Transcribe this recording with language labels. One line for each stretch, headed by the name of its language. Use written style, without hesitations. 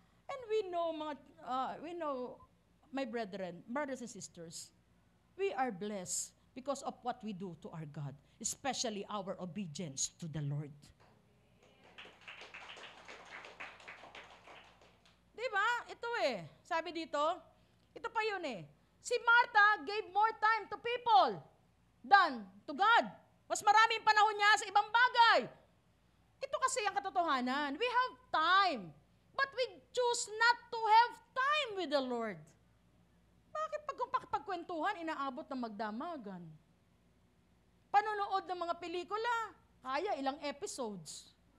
English: And we know, my brethren, brothers and sisters, we are blessed because of what we do to our God, especially our obedience to the Lord.
Filipino: Diba? Ito sabi dito, ito pa yun
English: Si Martha gave more time to people than to God.
Filipino: Mas maraming panahon niya sa ibang bagay. Ito kasi ang katotohanan.
English: We have time, but we choose not to have time with the Lord.
Filipino: Bakit pagkwentuhan, inaabot ng magdamagan? Panonood ng mga pelikula, kaya ilang episodes.